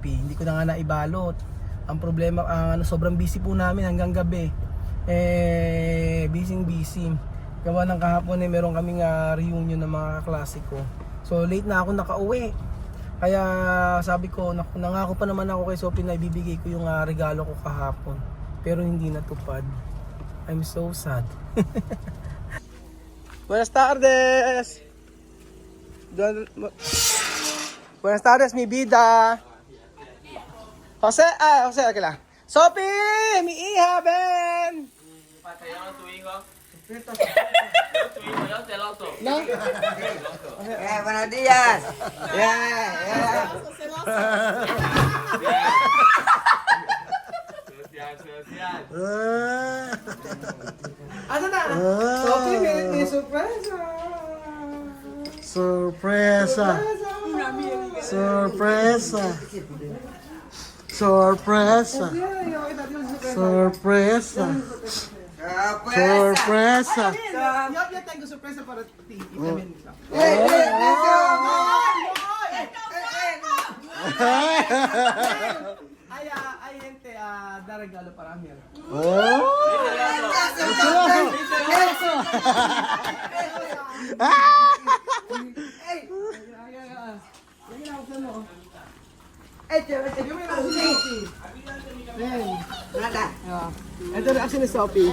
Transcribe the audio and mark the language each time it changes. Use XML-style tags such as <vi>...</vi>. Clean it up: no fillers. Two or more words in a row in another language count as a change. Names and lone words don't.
<tl>Hindi ko na nga naibalot. Ang problema, sobrang busy po namin hanggang gabi. Busy. Gawa ng kahapon meron kaming reunion ng mga klase ko. So late na ako nakauwi. Kaya sabi ko, nangako pa naman ako kay Sophie na ibibigay ko yung regalo ko kahapon. Pero hindi natupad.</tl> <en>I'm so sad.</en> <es>Buenas tardes! Buenas tardes, mi vida!</es> <tl>Jose, okay lang. Sophie!</tl> <es>Mi hija, ven! No? Buenos días.</es> <tl>Ano na? Sophie, may surpresa!</tl> <es>Sorpresa. Sorpresa. Sorpresa. Sorpresa. Sorpresa. Yo tengo sorpresa para ti. Ay, gente, da regalo para mí. Oh.</es> <tl>Ito na action ni Sophie.</tl>